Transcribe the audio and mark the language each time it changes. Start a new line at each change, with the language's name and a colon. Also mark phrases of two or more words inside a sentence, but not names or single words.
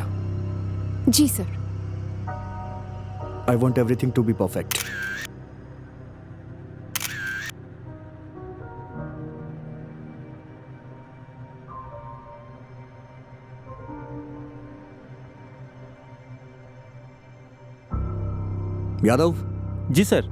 Hindi: जी सर।
English: I want everything to be perfect.
Hindi: यादव जी सर।